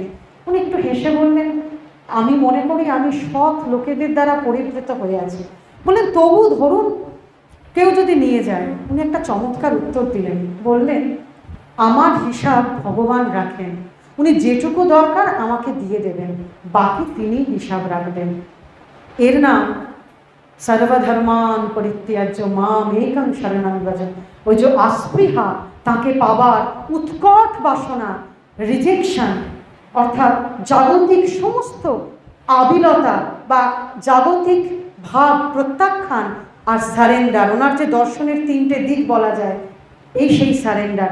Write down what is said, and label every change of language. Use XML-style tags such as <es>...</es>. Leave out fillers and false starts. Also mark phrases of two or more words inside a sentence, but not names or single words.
<bn>উনি একটু হেসে বললেন, আমি মনে করি আমি সৎ লোকেদের দ্বারা পরিবৃত হয়ে আছি। বললেন তবু ধরুন কেউ যদি নিয়ে যায়। উনি একটা চমৎকার উত্তর দিলেন, বললেন আমার হিসাব ভগবান রাখেন, উনি যেটুকু দরকার আমাকে দিয়ে দেবেন, বাকি তিনি হিসাব রাখবেন। এর নাম</bn> <sa>সর্বধর্মান পরিত্যাজ্য মাম একং শরণং ব্রজ।</sa> <bn>ওই যে আস্পৃহা, তাকে পাবার উৎকট বাসনা, রিজেকশন, অর্থাৎ জাগতিক সমস্ত আবিলতা বা জাগতিক ভাব প্রত্যাখ্যান, আর সারেন্ডার। ওনার যে দর্শনের তিনটে দিক বলা যায়, এই সেই সারেন্ডার।</bn>